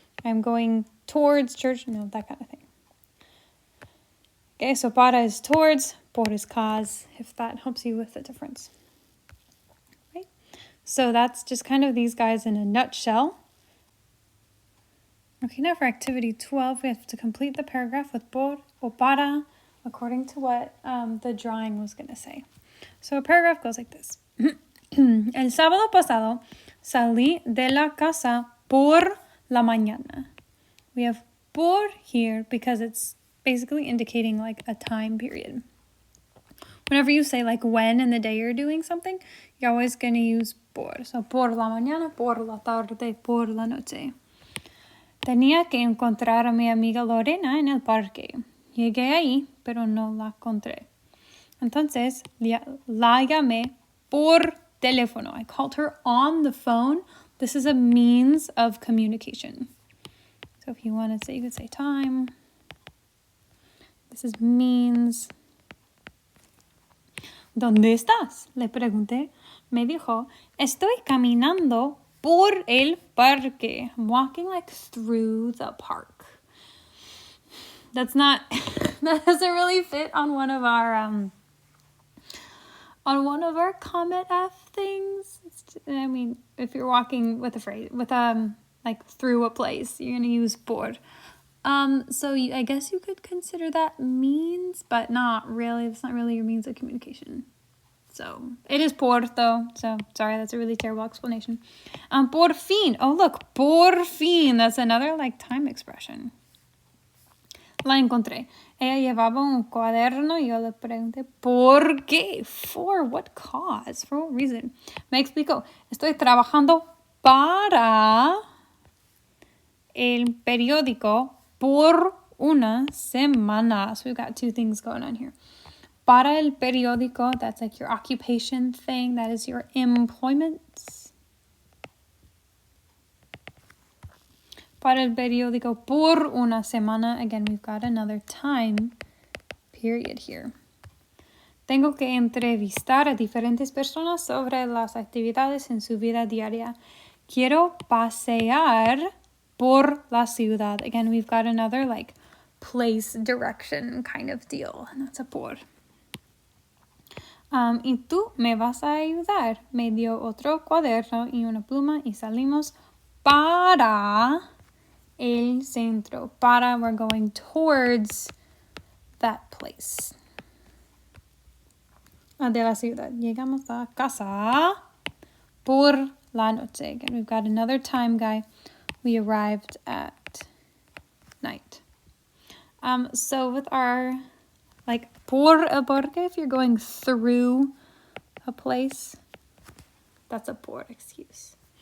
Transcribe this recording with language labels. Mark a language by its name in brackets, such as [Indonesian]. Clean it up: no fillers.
[English] I'm going towards church. That kind of thing. Okay, so para is towards, por is cause, if that helps you with the difference. Right? So that's just kind of these guys in a nutshell. Okay, now for activity 12, we have to complete the paragraph with [Spanish] por o para, [English] according to what the drawing was going to say. So a paragraph goes like this. [Spanish] El sábado pasado salí de la casa por la mañana. [English] We have por here because it's basically indicating like a time period. Whenever you say like when in the day you're doing something, you're always going to use por. [Spanish] So por la mañana, por la tarde, por la noche. Tenía que encontrar a mi amiga Lorena en el parque. Llegué ahí, pero no la encontré. Entonces, la llamé por teléfono. [English] I called her on the phone. This is a means of communication. So if you want to say, you could say time. This is means. [Spanish] ¿Dónde estás? Le pregunté. Me dijo, estoy caminando por el parque. [English] I'm walking like through the park. That doesn't really fit on one of our Comet F things. If you're walking with a phrase like through a place, you're gonna use por. So I guess you could consider that means, but not really. It's not really your means of communication. So it is por though. So sorry, that's a really terrible explanation. [Spanish] Por fin. [English] Oh look, [Spanish] por fin. [English] That's another like time expression. [Spanish] La encontré. Ella llevaba un cuaderno y yo le pregunté, ¿por qué? [English] For what cause? For what reason? [Spanish] Me explicó, estoy trabajando para el periódico por una semana. [English] So we've got 2 things going on here. [Spanish] Para el periódico, [English] that's like your occupation thing. That is your employment. [Spanish] Para el periódico por una semana. [English] Again, we've got another time period here. [Spanish] Tengo que entrevistar a diferentes personas sobre las actividades en su vida diaria. Quiero pasear por la ciudad. [English] Again, we've got another like place, direction kind of deal. And that's a por. [Spanish] Y tú me vas a ayudar. Me dio otro cuaderno y una pluma y salimos para el centro. [English] Para, we're going towards that place. [Spanish] De la ciudad. Llegamos a casa por la noche. [English] Again, we've got another time guy. We arrived at night. So with our like [Spanish] por el parque, [English] if you're going through a place, that's a por excuse.